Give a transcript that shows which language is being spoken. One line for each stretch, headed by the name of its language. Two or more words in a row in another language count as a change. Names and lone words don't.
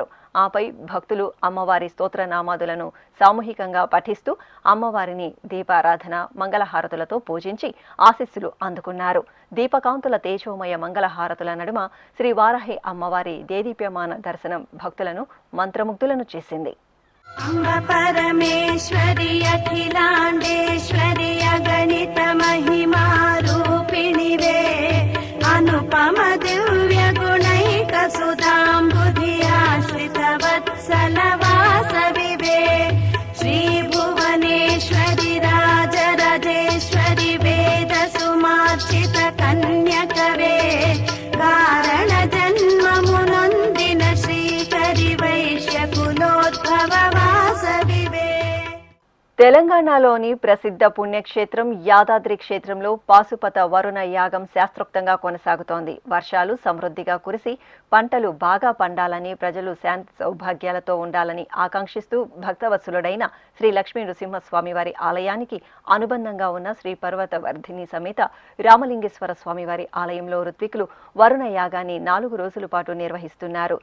Telugu: ఆపై భక్తులు అమ్మవారి స్తోత్రనామాదులను సామూహికంగా పఠిస్తూ అమ్మవారిని దీపారాధన మంగళహారతులతో పూజించి ఆశీస్సులు అందుకున్నారు. దీపకాంతుల తేజోమయ మంగళహారతుల నడుమ శ్రీ వారాహి అమ్మవారి దేదీప్యమాన దర్శనం భక్తులను మంత్రముగ్ధులను చేసింది.
Sanskrit: अम्ब परमेश्वरि अखिलाण्डेश्वरि अगणित महिमा रूपिणि वे अनुपम दिव्य गुणैक सुधाम्बुधि आश्रित वत्सल वासवि वे श्री भुवनेश्वरि राजराजेश्वरि वेद सुमार्चित कन्यकवे कारण जन्म मुनोन्दिन श्रीकरि वैश्य कुलोद्भव वासवि वे।
Telugu: తెలంగాణలోని ప్రసిద్ధ పుణ్యక్షేత్రం యాదాద్రి క్షేత్రంలో పాశుపత వరుణ యాగం శాస్త్రోక్తంగా కొనసాగుతోంది. వర్షాలు సమృద్ధిగా కురిసి పంటలు బాగా పండాలని, ప్రజలు శాంతి సౌభాగ్యాలతో ఉండాలని ఆకాంక్షిస్తూ భక్తవత్సలుడైన శ్రీ లక్ష్మీ నృసింహస్వామి వారి ఆలయానికి అనుబంధంగా ఉన్న శ్రీ పర్వత వర్ధిని సమేత రామలింగేశ్వర స్వామివారి ఆలయంలో ఋత్వికులు వరుణ యాగాన్ని 4 రోజుల పాటు నిర్వహిస్తున్నారు.